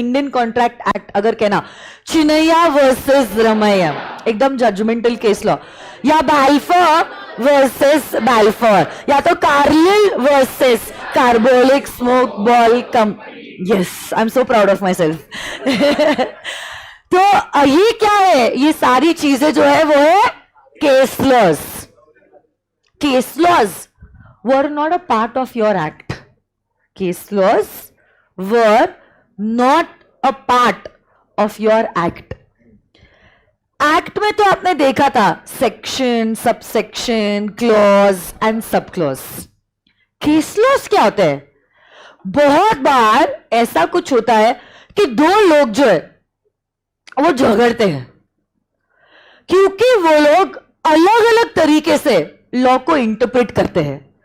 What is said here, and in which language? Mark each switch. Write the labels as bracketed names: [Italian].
[Hindi] Indian contract act अगर कहना, चिनैया versus Ramaiah, एकदम जजमेंटल केस लॉ, या बाल्फोर वर्सेस बाल्फोर, या तो Carlill versus carbolic smoke ball come. [English] Yes, I am so proud of myself. [Hindi] तो ये क्या है? ये सारी चीजें जो है वो है case laws. [English] Case laws were not a part of your act. Case laws were not a part of your act. [Hindi] Act में तो आपने देखा था section, subsection, clause and sub clause. Case laws क्या होता है? बहुत बार ऐसा कुछ होता है कि दो लोग जो है वो झगड़ते हैं, क्योंकि वो लोग अलग अलग तरीके से लॉ को इंटरप्रेट करते हैं।